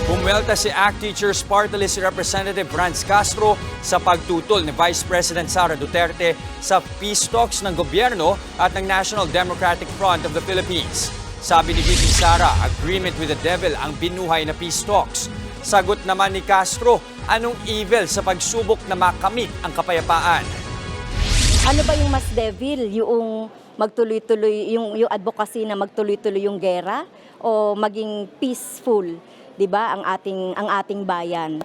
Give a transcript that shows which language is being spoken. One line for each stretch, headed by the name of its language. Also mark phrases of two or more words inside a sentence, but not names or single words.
Filipino: Bumuelta si ACT Teachers Party List Representative Franz Castro sa pagtutol ni Vice President Sara Duterte sa
English: peace talks
Filipino: ng gobyerno at ng National Democratic Front of the Philippines. Sabi ni VP Sara,
English: agreement with the devil
Filipino: ang binuhay na
English: peace talks.
Filipino: Sagot naman ni Castro, anong evil sa pagsubok na makamit ang kapayapaan? Ano ba yung mas devil? Yung magtuloy-tuloy, yung advocacy na magtuloy-tuloy yung gera o maging peaceful, 'di ba, ang ating bayan?